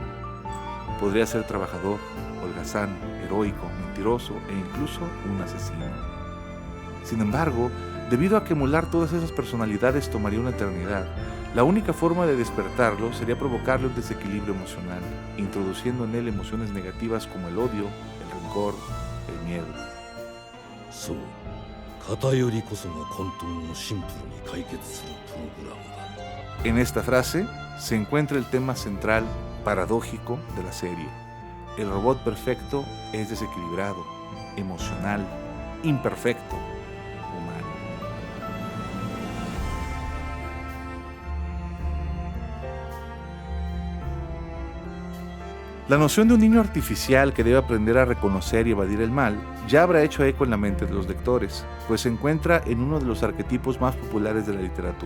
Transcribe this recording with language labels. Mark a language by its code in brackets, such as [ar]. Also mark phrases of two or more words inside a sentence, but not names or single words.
[es] Podría ser trabajador, holgazán, heroico, mentiroso e incluso un asesino. Sin embargo, debido a que emular todas esas personalidades tomaría una eternidad, la única forma de despertarlo sería provocarle un desequilibrio emocional, introduciendo en él emociones negativas como el odio, el rencor, el miedo. [ja] そう偏りこそが混沌をシンプルに解決するプログラムだ。 [es] En esta frase se encuentra el tema central, paradójico, de la serie. El robot perfecto es desequilibrado, emocional, imperfecto, humano. La noción de un niño artificial que debe aprender a reconocer y evadir el mal ya habrá hecho eco en la mente de los lectores, pues se encuentra en uno de los arquetipos más populares de la literatura.